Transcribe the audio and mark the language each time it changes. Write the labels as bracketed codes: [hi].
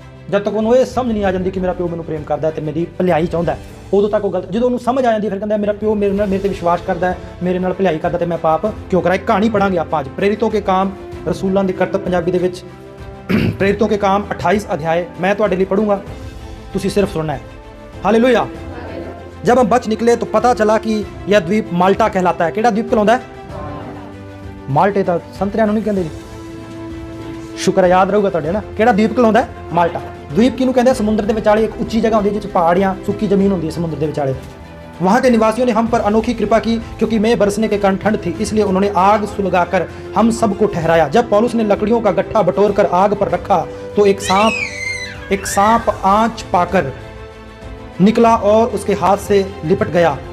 [pa] ਜਦ ਤੱਕ ਉਹਨੂੰ ਇਹ ਸਮਝ ਨਹੀਂ ਆ ਜਾਂਦੀ ਕਿ ਮੇਰਾ ਪਿਓ ਮੈਨੂੰ ਪ੍ਰੇਮ ਕਰਦਾ ਤੇ ਮੇਰੀ ਭਲਾਈ ਚਾਹੁੰਦਾ, ਉਦੋਂ ਤੱਕ ਉਹ ਗਲਤ। ਜਦੋਂ ਉਹਨੂੰ ਸਮਝ ਆ ਜਾਂਦੀ ਫਿਰ ਕਹਿੰਦਾ ਮੇਰਾ ਪਿਓ ਮੇਰੇ ਤੇ ਵਿਸ਼ਵਾਸ ਕਰਦਾ ਹੈ, ਮੇਰੇ ਨਾਲ ਭਲਾਈ ਕਰਦਾ ਤੇ ਮੈਂ ਪਾਪ ਕਿਉਂ ਕਰਾਂ। ਇੱਕ ਕਹਾਣੀ ਪੜਾਂਗੇ ਆਪਾਂ ਅੱਜ, ਪ੍ਰੇਰਿਤੋਂ ਕੇ ਕਾਮ ਰਸੂਲਾਂ ਦੀ ਕਰਤੱਵ ਪੰਜਾਬੀ ਦੇ ਵਿੱਚ, [hi] प्रेरितों के काम 28 अध्याय मैं [pa] ਤੁਹਾਡੇ ਲਈ [hi] पढ़ूंगा, [pa] तुसी सिर्फ सुनना है। हालेलुया। [hi] जब हम बच निकले तो पता चला कि यह द्वीप माल्टा कहलाता है। [pa] ਕਿਹੜਾ [hi] द्वीप कहलाता है? [pa] माल्टे ਤਾਂ ਸੰਤਰਿਆਂ ਨੂੰ ਨਹੀਂ ਕਹਿੰਦੇ ਜੀ। ਸ਼ੁਕਰ ਯਾਦ ਰਹੂਗਾ ਤੁਹਾਡੇ ਨਾ। ਕਿਹੜਾ [hi] द्वीप कहलाता है? माल्टा। [pa] द्वीप ਕਿਹਨੂੰ ਕਹਿੰਦੇ? ਸਮੁੰਦਰ ਦੇ ਵਿਚਾਲੇ ਇੱਕ ਉੱਚੀ ਜਗ੍ਹਾ ਹੁੰਦੀ ਹੈ ਜਿਸ ਵਿੱਚ ਪਹਾੜੀਆਂ, ਸੁੱਕੀ ਜ਼ਮੀਨ ਹੁੰਦੀ ਹੈ ਸਮੁੰਦਰ ਦੇ ਵਿਚਾਲੇ। [hi] वहाँ के निवासियों ने हम पर अनोखी कृपा की, क्योंकि मैं बरसने के कारण ठंड थी, इसलिए उन्होंने आग सुलगाकर हम सबको ठहराया। जब पौलुस ने लकड़ियों का गट्ठा बटोरकर आग पर रखा तो एक सांप आंच पाकर निकला और उसके हाथ से लिपट गया।